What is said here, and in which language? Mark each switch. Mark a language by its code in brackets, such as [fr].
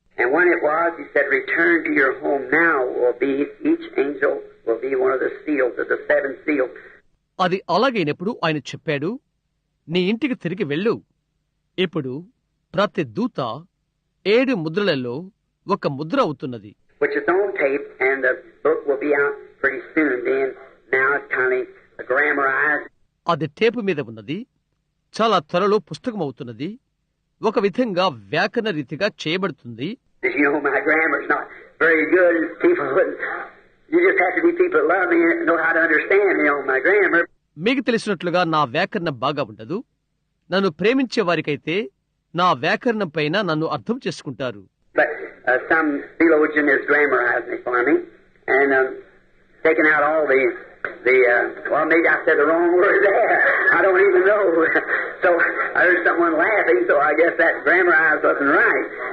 [en] And when it was, he said, return to your home now will be, each angel will be one of the seals of the seven seals. [te] అది అలాగైనప్పుడు ఆయన చెప్పాడు, నీ ఇంటికి తిరిగి వెళ్ళు. ఇప్పుడు ప్రతి దూత 7 ముద్రలలో ఒక ముద్ర అవుతున్నది. [en] Which is on tape, and the book will be out pretty soon. Then now it's kind of grammarized. [te] అది టేపు మీద ఉన్నది. చాలా త్వరలో పుస్తకం అవుతున్నది. ఒక విధంగా వ్యాకరణ రీతిగా చేయబడుతుంది. [en] You know, my grammar's not very good. People wouldn't. You just have to be people that love me and know how to understand, you know, my grammar. [te] మీకు తెలిసినట్లుగా నా వ్యాకరణం బాగా ఉండదు. నన్ను ప్రేమించే వారికైతే నా వ్యాకరణం పైన నన్ను అర్థం చేసుకుంటారు. [en] But some theologian has grammarized me for me and taken out all the well, maybe I said the wrong word there. I don't even know. So I heard someone laughing, so I guess that grammarized wasn't right.